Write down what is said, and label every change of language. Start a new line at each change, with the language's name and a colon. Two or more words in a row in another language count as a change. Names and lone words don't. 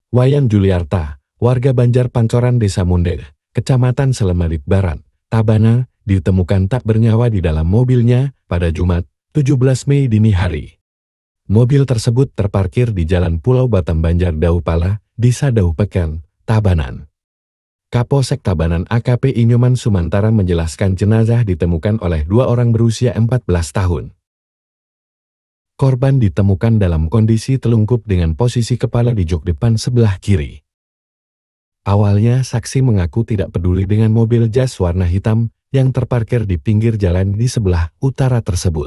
Indonesian: Wayan Juliarta, warga Banjar Pancoran Desa Munde, Kecamatan Selemarik Barat, Tabanan, ditemukan tak bernyawa di dalam mobilnya pada Jumat, 17 Mei dini hari. Mobil tersebut terparkir di Jalan Pulau Batam Banjar Daupala, Desa Daupekan, Tabanan. Kapolsek Tabanan AKP Inyoman Sumantara menjelaskan jenazah ditemukan oleh 2 orang berusia 14 tahun. Korban ditemukan dalam kondisi telungkup dengan posisi kepala di jok depan sebelah kiri. Awalnya saksi mengaku tidak peduli dengan mobil jas warna hitam yang terparkir di pinggir jalan di sebelah utara tersebut.